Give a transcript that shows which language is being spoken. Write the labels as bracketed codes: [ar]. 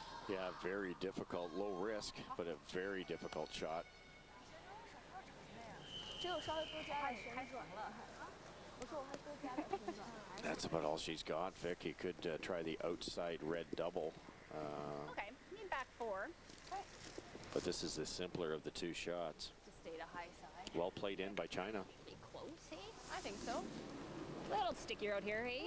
[en] Yeah, very difficult, low risk, but a very difficult shot. [zh] 只有稍微多加点旋转了。我说我还多加点旋转。 [en] That's about all she's got, Vic. You could try the outside red double. Okay, need back 4. But this is the simpler of the two shots. To stay to high side. Well played in by China. Be close, hey? I think so. Little stickier out here, hey?